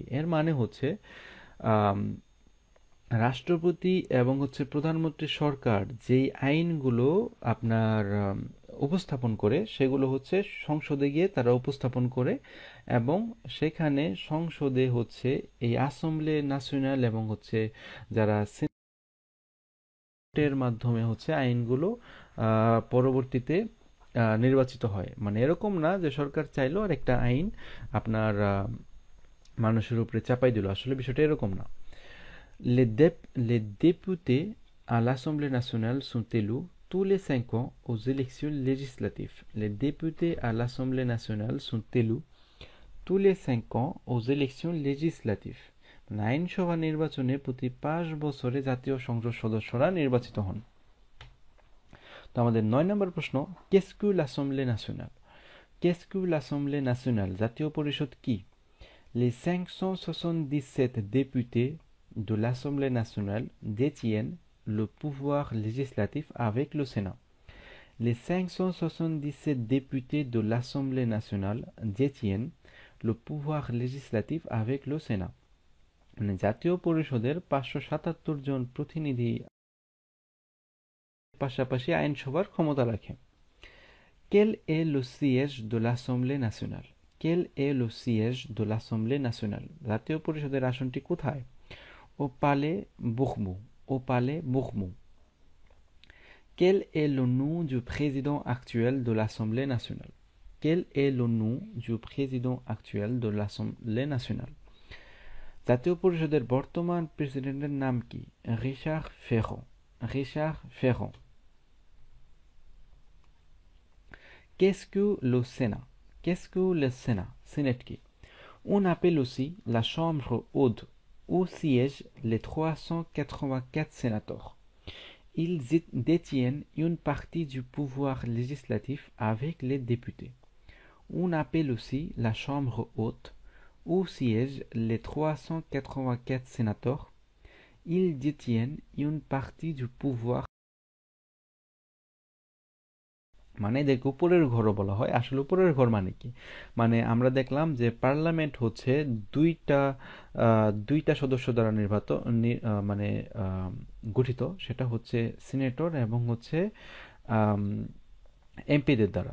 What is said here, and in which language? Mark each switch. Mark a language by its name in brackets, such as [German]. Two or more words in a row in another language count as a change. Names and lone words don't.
[Bangla] এর মানে হচ্ছে রাষ্ট্রপতি এবং হচ্ছে প্রধানমন্ত্রী সরকার যেই আইনগুলো আপনার উপস্থাপন করে সেগুলো হচ্ছে সংসদে গিয়ে তারা উপস্থাপন করে এবং সেখানে সংসদে হচ্ছে এই [French] Assemblée nationale [Bangla] এবং হচ্ছে যারা সিনেটের মাধ্যমে হচ্ছে আইনগুলো পরবর্তীতে নির্বাচিত হয়। মানে এরকম না যে সরকার চাইলো আর একটা আইন আপনার মানুষের উপরে চাপাই দিল, আসলে বিষয়টা এরকম না। [French] Les députés à l'Assemblée nationale sont élus tous les 5 ans aux élections législatives. Les députés à l'Assemblée nationale sont élus tous les 5 ans aux élections législatives. [Bangla] আইনসভা নির্বাচনে প্রতি 5 বছরে জাতীয় সংসদ সদস্যরা নির্বাচিত হন। তো আমাদের 9 নম্বর প্রশ্ন, [French] qu'est-ce que l'Assemblée nationale? Qu'est-ce que l'Assemblée nationale? [Bangla] জাতীয় পরিষদ কি? [French] Les 577 députés de l'Assemblée nationale détiennent le pouvoir législatif avec le Sénat. Les 577 députés de l'Assemblée nationale détiennent le pouvoir législatif avec le Sénat. [Bangla] মানে জাতীয় পরিষদের 577 জন প্রতিনিধি পাশাপাশি আইনসভার ক্ষমতা রাখে। [French] Quel est le siège de l'Assemblée nationale? Quel est le siège de l'Assemblée nationale? [Bangla] জাতীয় পরিষদের আসনটি কোথায়? [French] Au palais Bourbon. Au palais Bourbon. Quel est le nom du président actuel de l'Assemblée nationale? Quel est le nom du président actuel de l'Assemblée nationale? [Bangla] জাতীয় পরিষদের বর্তমান প্রেসিডেন্টের নাম কি? [French] Richard Ferrand. Richard Ferrand. Qu'est-ce que le Sénat? Qu'est-ce que le Sénat? Sénat qui? On appelle aussi la chambre haute où siègent les 384 sénateurs. Ils détiennent une partie du pouvoir législatif avec les députés. On appelle aussi la chambre haute où siègent les 384 sénateurs. Ils détiennent une partie du pouvoir. [Bangla] মানে এদেরকে উপরের ঘরও বলা হয়। আসলে উপরের ঘর মানে কি, মানে আমরা দেখলাম যে পার্লামেন্ট হচ্ছে দুইটা সদস্য দ্বারা মানে গঠিত, সেটা হচ্ছে সিনেটর এবং হচ্ছে এমপিদের দ্বারা।